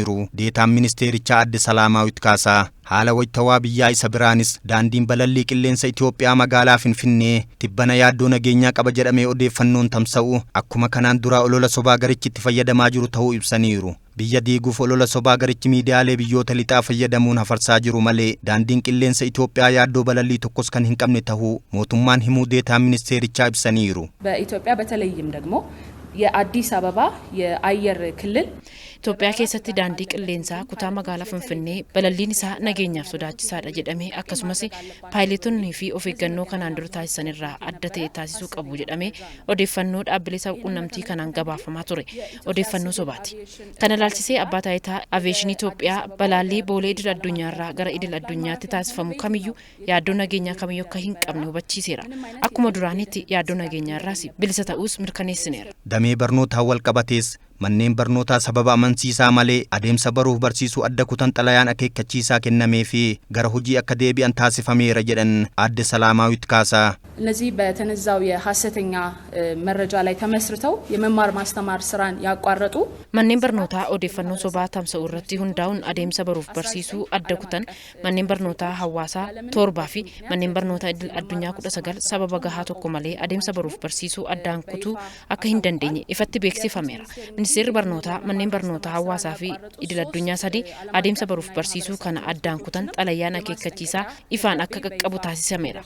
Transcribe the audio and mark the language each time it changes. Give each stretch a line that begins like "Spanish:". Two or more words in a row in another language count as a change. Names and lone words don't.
Oromo: Deetaan ministeerichaa Adde Salaamaawit Kaasaa haala wayitawaa biyyaa isa biraanis daandiin balallii qilleensa Itoophiyaa magaalaa Finfinnee tibbana yaaddoo nageenyaa qaba jedhamee odeeffannoon tamsa'u akkuma kanaan dura olola sobaa garichi itti fayyadamaa jiru ta'uu ibsaniiru. Biyya diiguuf olola sobaa garichi miidiyaalee biyyoota lixaa fayyadamuun hafarsaa jiru malee daandiin qilleensa Itoophiyaa yaaddoo balallii tokkos kan hin qabne ta'uu mootummaan himuu deetaa ministeerichaa ibsaniiru.
Amharic: በኢትዮጵያ በተለይም ደግሞ የአዲስ አበባ የአየር ክልል
Oromo: Itoophiyaa keessatti daandii qilleensaa kutaa magaalaa Finfinnee balalliin isaa nageenyaaf sodaachisaadha jedhamee akkasumas paayilotonni fi of eeggannoo kanaan dura taasisan irraa adda ta'e taasisuu qabu jedhamee odeeffannoo dhaabbilee sabquunnamtii kanaan gabaafamaa ture. Odeeffannoo sobaati. Kana ilaalchisee abbaa taayitaa Aviyeeshinii Itoophiyaa balaallii boolee idil addunyaarraa gara idil addunyaatti taasifamu kamiyyuu yaaddoo nageenyaa kamiyyuu akka hin qabne hubachiiseera. Akkuma duraanitti yaaddoo nageenyaarraas bilisa ta'uus mirkaneessineera. Damee barnootaa wal qabatees manneen barnootaa sababa amansiisaa malee adeemsa baruuf barsiisuu adda kutan xalayaan akeekkachiisaa kennamee fi gara hojii akka deebi'an taasifameera jedhan Aadde Salaamaawit Kaasaa.
Amharic: እነዚህ በተነዛው የሐሰተኛ መረጃ ላይ ተመስርተው የመማር ማስተማር ስራን ያቋረጡ
Oromo: manneen barnootaa odeeffannoo sobaa tamsa'u irratti hundaa'uun adeemsa baruuf barsiisuu adda kutan manneen barnootaa hawaasaa 7 fi manneen barnootaa idil addunyaa 19 sababa gahaa tokko malee adeemsa baruuf barsiisuu addaan kutuu akka hin dandeenye ifatti beeksifameera. Ministeerri barnootaa manneen barnootaa hawaasaa fi idil addunyaa 3 adeemsa baruuf barsiisuu kana addaan kutan xalayaan akeekkachiisaa ifaan akka qaqqabu taasisameera.